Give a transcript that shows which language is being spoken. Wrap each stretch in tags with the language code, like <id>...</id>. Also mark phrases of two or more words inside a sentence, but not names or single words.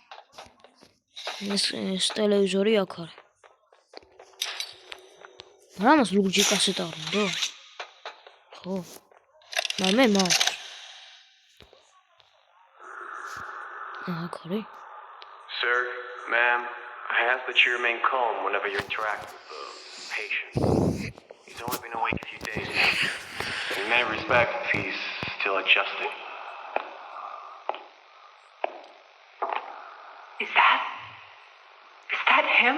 <ka>ეს ტელევიზორი აქ არის. რამას ლურჯი კასეტა არ უნდა? ხო. მე მაქვს. აქ არის.</ka> <en>Sir, ma'am, I ask that you remain calm whenever you interact with the patient. He's only been awake a few days now. In many respects, he's still adjusting. Is that him?</en>